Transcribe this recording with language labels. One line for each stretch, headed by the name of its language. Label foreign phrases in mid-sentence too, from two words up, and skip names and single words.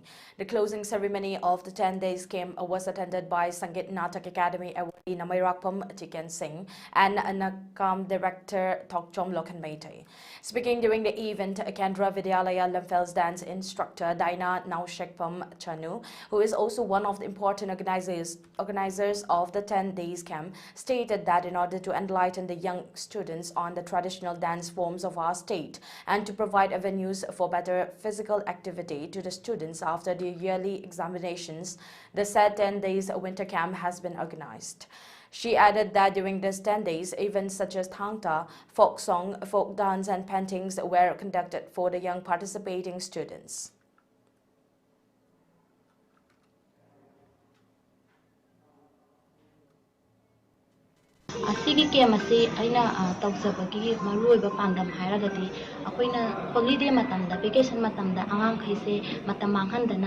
English: The closing ceremony of the 10 days camp was attended by Sangeet Natak Academy awardee Namairakpam Tiken Singh and Nakam director Thokchom Lokhan Meitei. Speaking during the event, Kendra Vidyalaya Lamfel's dance instructor Daina Naushekpam Chanu, who is also one of the important organizers of the 10 days camp, stated that in order to enlighten the young students on the traditional dance forms of our state and to provide avenues for better physical activity to the students after the yearly examinations, the said 10 days winter camp has been organized. She added that during these 10 days, events such as Thangta, folk song, folk dance and paintings were conducted for the young participating students.
Manipuri: Asigi ke masi aina tawsabagi maruiba pandam hairagati akoina holiday matamda vacation matamda angang khaise matam manghandana